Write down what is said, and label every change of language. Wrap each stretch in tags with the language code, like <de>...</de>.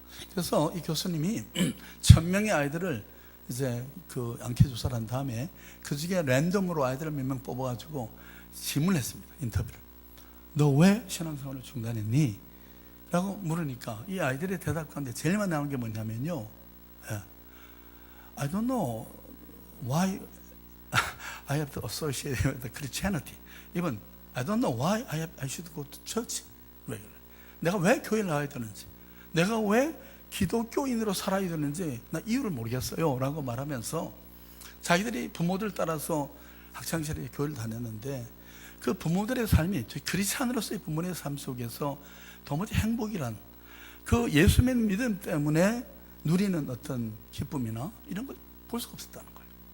<ko>그래서 이 교수님이 1000명의 아이들을 이제 그 안케 조사를 한 다음에 그 중에 랜덤으로 아이들을 몇 명 뽑아가지고 질문을 했습니다, 인터뷰를. 너 왜 신앙생활을 중단했니? 라고 물으니까 이 아이들의 대답 가운데 제일 많이 나오는 게 뭐냐면요,</ko> <en>I don't know why I have to associate with the Christianity. Even I don't know why I should go to church regularly.</en> <ko>내가 왜 교회를 나와야 되는지, 내가 왜 기독교인으로 살아야 되는지 나 이유를 모르겠어요 라고 말하면서 자기들이 부모들 따라서 학창시절에 교회를 다녔는데 그 부모들의 삶이, 크리스찬으로서의 부모의 삶 속에서 도무지 행복이란, 그 예수 믿음 때문에 누리는 어떤 기쁨이나 이런 걸 볼 수가 없었다는 거예요.</ko>